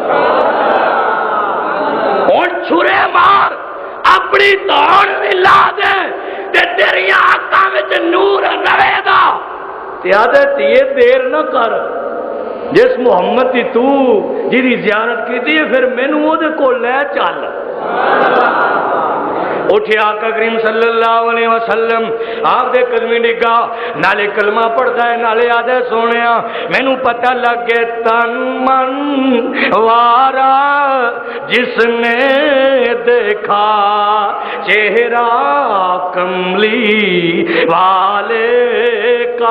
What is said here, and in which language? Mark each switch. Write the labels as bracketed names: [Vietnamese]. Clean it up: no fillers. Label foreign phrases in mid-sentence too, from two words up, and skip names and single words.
[Punjabi] ਹੁਣ ਛੁਰੇ ਮਾਰ, ਆਪਣੀ ਧੌਣ ਵੀ ਲਾ ਦੇ ਤੇ ਤੇਰੀਆਂ ਅੱਖਾਂ ਵਿੱਚ ਨੂਰ ਰਵੇਗਾ। ਤੇ ਆਦੇ ਧੀਏ ਦੇਰ ਨਾ ਕਰ। ਜਿਸ ਮੁਹੰਮਦ ਦੀ ਤੂੰ ਜਿਹਦੀ ਜ਼ਿਆਰਤ ਕੀਤੀ ਹੈ, ਫਿਰ ਮੈਨੂੰ ਉਹਦੇ ਕੋਲ ਲੈ ਚੱਲ। ਉੱਠੇ ਆਕਾ ਕਰੀਮ [Arabic] صلى الله عليه وسلم [Punjabi] ਆਪ ਦੇ ਕਦਮੀ ਡਿੱਗਾ, ਨਾਲੇ ਕਲਮਾ ਪੜ੍ਹਦਾ ਹੈ, ਨਾਲੇ ਆਦੇ ਸੋਹਣੇ ਮੈਨੂੰ ਪਤਾ ਲੱਗ ਗਿਆ ਤਨ ਮਨ ਵਾਰਾ [Urdu] جس نے دیکھا چہرہ کملی والے کا.